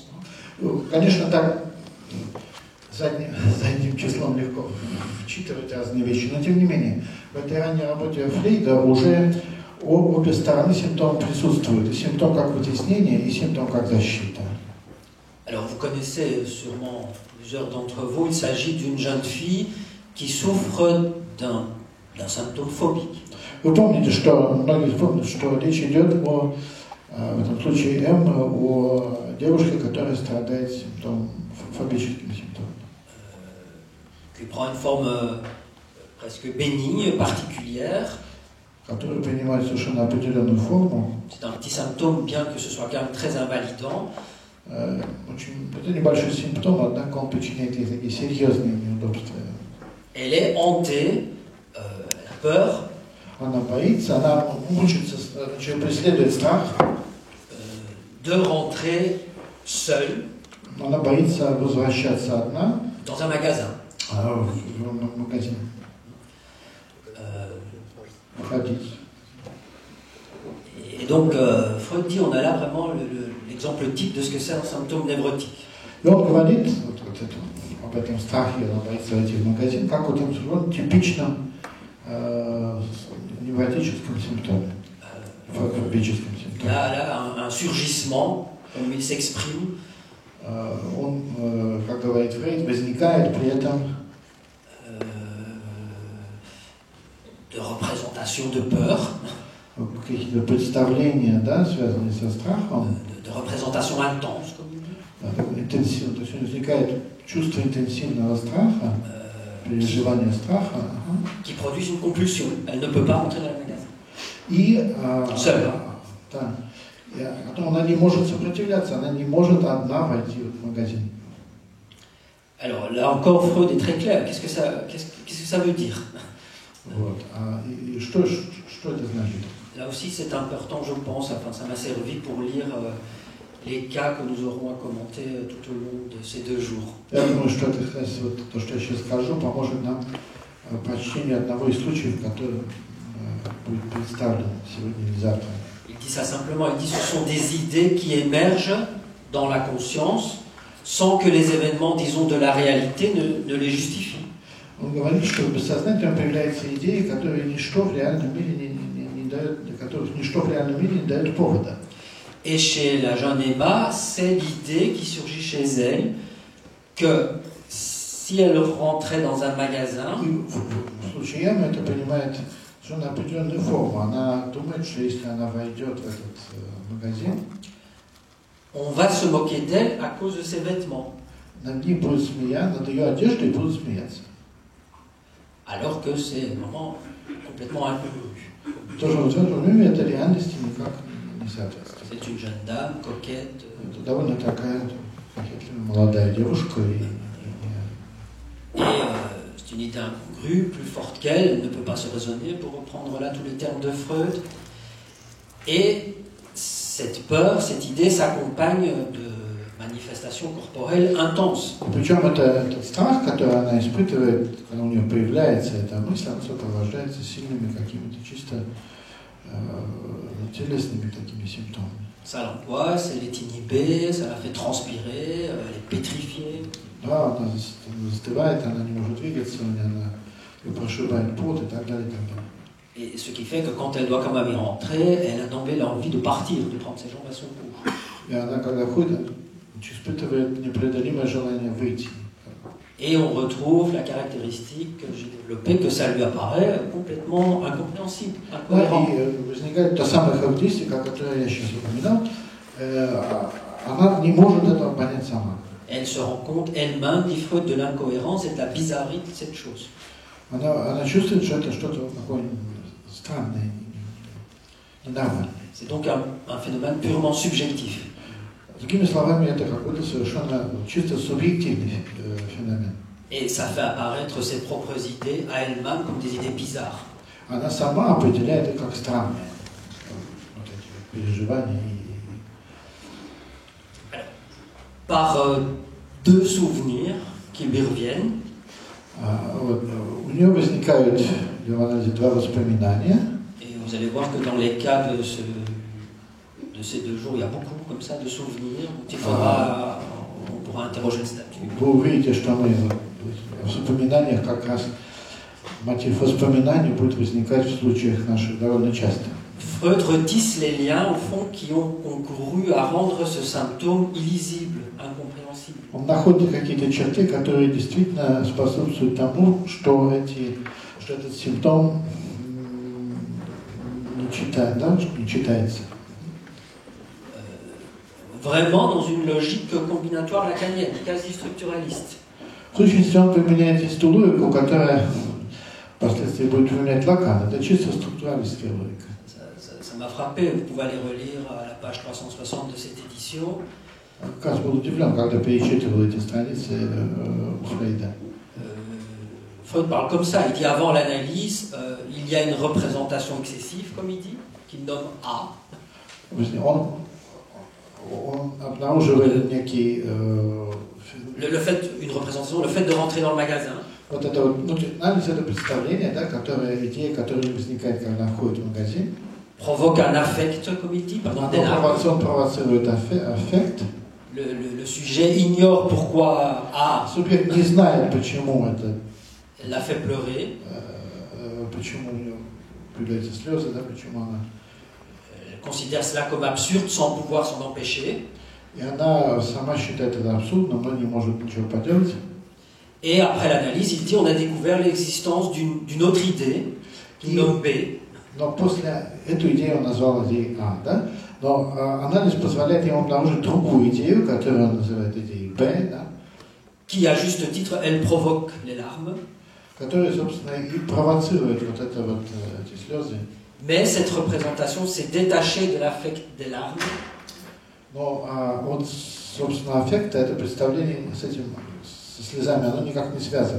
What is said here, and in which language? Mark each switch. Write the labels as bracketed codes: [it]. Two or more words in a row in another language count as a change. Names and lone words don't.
[ru] Конечно, так задним числом легко вчитывать разные вещи, но тем не менее, в этой ранней работе Фрейда уже обе стороны симптома присутствуют. И симптом как вытеснение, и симптом как защита. [fr] Alors vous connaissez sûrement plusieurs d'entre vous, il s'agit d'une jeune fille qui souffre d'un symptôme phobique. [ru] Вы помните, что многие помнят, что речь идет в этом случае о девушке, которая страдает фобическим симптомом. [fr] Qui prend une forme presque bénigne, particulière. [ru] Который принимает совершенно определенную форму. [fr] C'est un petit symptôme, bien que ce soit quand même très invalidant. [ru] Это небольшой симптом, однако он причиняет ей такие серьезные неудобства. [fr] Elle est hantée, elle a peur. [ru] Она боится, она мучится, значит, преследует страх. [fr] De rentrer seule. [ru] Она боится возвращаться одна. [fr] Dans un magasin. [ru] В магазин. Ходить. [fr] Et donc, Freud dit, on a là vraiment l'exemple type de ce que c'est un symptôme névrotique. [ru] И он говорит об этом страхе, она боится войти в магазин, как вот он типичном невротическом симптоме, фобическом [fr] Il y [ru] симптоме. [fr] a là un surgissement, comme il s'exprime. [ru] Он, как говорит Фрейд, возникает при этом [fr] de représentation de peur, [ru] какие-то представления, да, связанные со страхом, [fr] de représentation intense, comme il dit. [ru] интенсивно, то есть возникает чувство интенсивного страха, переживание страха, [fr] qui produisent une compulsion. Elle ne peut pas rentrer dans le magasin. [ru] и [fr] Seule. [ru] да, потом она не может сопротивляться, она не может одна войти в магазин. [fr] Alors là encore, Freud est très clair. Qu'est-ce que ça veut dire? [ru] Вот. И что это значит? [fr] Là aussi, c'est important, je pense. Enfin, ça m'a servi pour lire les cas que nous aurons à commenter tout au long de ces 2 jours. [ru] Я думаю, что это, вот, то, что я сейчас скажу, поможет нам прочтению одного из случаев, который будет представлен сегодня или завтра. [fr] Il dit ça simplement. Il dit ce sont des idées qui émergent dans la conscience sans que les événements, disons, de la réalité ne les justifient. [ru] Он говорит, что в бессознательном появляются идеи, которые ничто в реальном мире не дает, для которых ничто в реальном мире не дает повода. [fr] Et chez la jeune Emma, c'est l'idée qui surgit chez elle que si elle rentrait dans un magasin, [ru] В случае Эммы это принимает совершенно определенную форму. Она думает, что если она войдет в этот магазин, [fr] on va se moquer d'elle à cause de ses vêtements. [ru] Над ней будут смеяться, над ее одеждой будут смеяться. [fr] Alors que c'est vraiment complètement incongru. [ru] Тоже в этом мире это реальности никак не соответствует. [fr] C'est une jeune dame, coquette. [ru] Это довольно такая молодая девушка. [fr] Et c'est une idée incongrue, plus forte qu'elle, elle ne peut pas se raisonner, pour reprendre là tous les termes de Freud. Et cette peur, cette idée s'accompagne de manifestations corporelles intenses. [ru] Причем этот страх, который она испытывает, когда у нее появляется эта мысль, он сопровождается сильными какими-то чисто телесными такими симптомами. [fr] Ça l'angoisse, elle est inhibée, ça la fait transpirer, elle est pétrifiée. [ru] Да, она застывает, она не может двигаться, она ее прошибает пот и так далее, и так далее. [fr] Et ce qui fait que quand elle doit quand même y rentrer, elle a d'emblée l'envie de partir, de prendre ses jambes à son cou. [ru] И она, когда ходит, испытывает непреодолимое желание выйти. [fr] Et on retrouve la caractéristique que j'ai développée, que ça lui apparaît complètement incompréhensible, incohérent. [ru] Да, и возникает та самая характеристика, которую я сейчас упоминал, она не может этого понять сама. [fr] Elle se rend compte elle-même, dit Freud, de l'incohérence et de la bizarrerie de cette chose. [ru] Она чувствует, что это что-то такое странное, ненормальное. [fr] C'est donc un phénomène purement subjectif. [ru] Другими словами, это какой-то совершенно чисто субъективный феномен. [fr] Et ça fait apparaître ses propres idées à elle-même comme des idées bizarres. [ru] Она сама определяет это как странное. Вот эти переживания. [fr] Par deux souvenirs qui lui reviennent. [ru] Вот, у нее возникают в анализе два воспоминания. [fr] Et vous allez voir que dans les cas de ces 2 jours, il y a beaucoup comme ça de souvenirs. On pourra interroger le statut. [ru] Вы увидите, что мы в воспоминаниях как раз мотив воспоминаний будет возникать в случаях наших довольно часто. [fr] Freud retisse les liens, au fond, qui ont concouru à rendre ce symptôme illisible, incompréhensible. [ru] Он находит какие-то черты, которые действительно способствуют тому, что этот симптом не читается. [fr] Vraiment dans une logique combinatoire lacanienne, quasi structuraliste. [ru] В сущности, он применяет здесь ту логику, которая впоследствии будет применять Лакан. Это чисто структуралистская логика. [fr] Ça m'a frappé, vous pouvez aller relire à la page 360 de cette édition. [ru] Как раз был удивлен, когда перечитывал эти страницы Фрейда. [fr] Freud parle comme ça, il dit avant l'analyse, il y a une représentation excessive, comme il dit, qu'il nomme A. [ru] Он обнаруживает некий... [fr] une représentation, le fait de rentrer dans le magasin. [ru] Вот это вот, анализ это представление, да, идея, которая возникает, когда он входит в магазин. [fr] Provoque un affect, comme il dit, pardon, [ru] Он провоцирует аффект. [fr] Le sujet ignore pourquoi A. [ru] Субъект не знает, почему это. [fr] L'a fait pleurer. [ru] Почему у нее появляются слезы, да, почему она. [fr] Elle considère cela comme absurde sans pouvoir s'en empêcher. [ru] И она сама считает это абсурдным, но не может ничего поделать. [fr] Et après l'analyse, il dit on a découvert l'existence d'une autre idée, qu'il nomme B. [ru] Но после эту идею он назвал идеей А, да? Но анализ позволяет ему обнаружить другую идею, которую он называет идеей Б, да? [fr] Qui, à juste titre, elle provoque les larmes. [ru] Которая, собственно, и провоцирует вот это вот эти слезы. [fr] Mais cette représentation s'est détachée de l'affect des larmes. [ru] Но вот, собственно, аффект, это представление со слезами, оно никак не связано.